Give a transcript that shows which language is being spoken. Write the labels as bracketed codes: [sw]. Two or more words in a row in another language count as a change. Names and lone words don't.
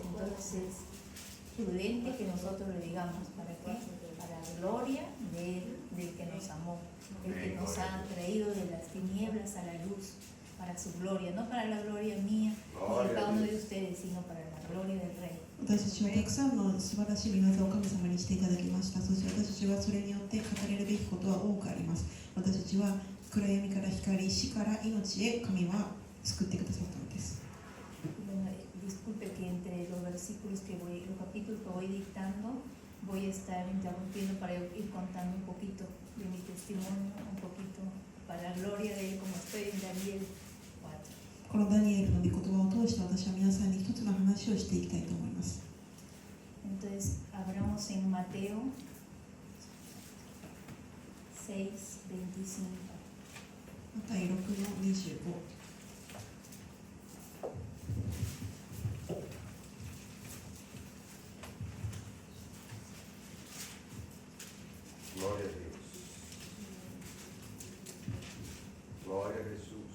[es] Entonces es prudente que nosotros lo digamos. ¿Para qué? Para la gloria del que nos amó, el que nos ha traído de las tinieblas a la luz, para su gloria, no para la gloria mía ni de cada uno de ustedes, sino para la gloria del Rey. [ja] 私たちはたくさんの素晴らしい御業を神様にしていただきました。そして私たちはそれによって語れるべきことは多くあります。私たちは暗闇から光、死から命へ神は救ってくださったのです。 [es] Disculpe que entre los versículos los capítulos que voy dictando, voy a estar interrumpiendo para ir contando un poquito de mi testimonio, un poquito para la gloria de Él, como estoy en Daniel 4. [ja] このダニエルの御言葉を通して私は皆さんに一つの話をしていきたいと思います。 [es] Entonces, abramos en Mateo 6:25. [ja] マタイ6の25。 [es] Gloria a Dios. Gloria a Jesús.